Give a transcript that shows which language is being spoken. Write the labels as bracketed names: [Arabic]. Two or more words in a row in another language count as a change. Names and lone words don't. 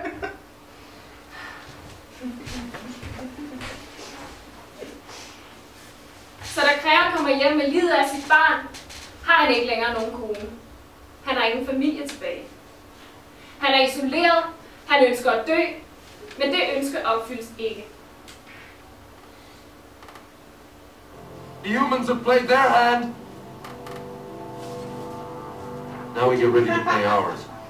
[Danish] Så da Kreon kommer hjem med livet af sit barn, har han ikke længere nogen kone. Han har ingen familie tilbage. Han er isoleret, han ønsker at dø, men det ønske opfyldes ikke. [English] The humans have played their hand. Now we get ready to play ours.